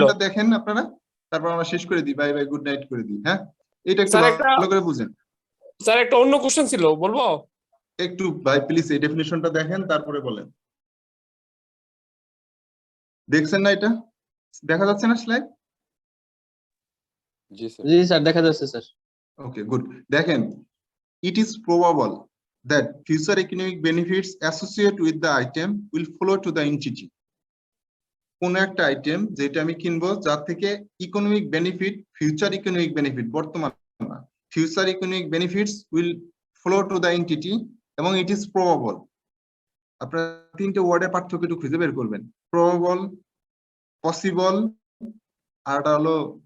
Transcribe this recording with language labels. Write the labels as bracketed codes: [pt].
[bn] ডেফিনিশনটা দেখেন আপনারা তারপর আমরা শেষ করে দিই [en] bye bye good night [bn] করে দিই হ্যাঁ এটা একটু স্যার, একটা- ভালো করে বুঝেন স্যার একটা অন্য কোশ্চেন ছিল বলবো একটু ভাই প্লিজ এই ডেফিনিশনটা দেখেন তারপরে বলেন দেখছেন না এটা দেখা যাচ্ছে না স্লাইড জি স্যার জি স্যার দেখা যাচ্ছে স্যার [en] Okay, good. [bn] দেখেন, [en] it is probable that future economic benefits associated with the item will flow to the entity. [bn] কোন একটা আইটেম যেটা আমি কিনবো যার থেকে economic benefit [en] future economic benefit বর্তমান না future economic benefits will flow to the entity [bn] এবং [en] it is probable [bn] আপনারা তিনটে ওয়ার্ডের পার্থক্য একটু খুঁজে বের করবেন প্রবাবল পসিবল আর এটা হলো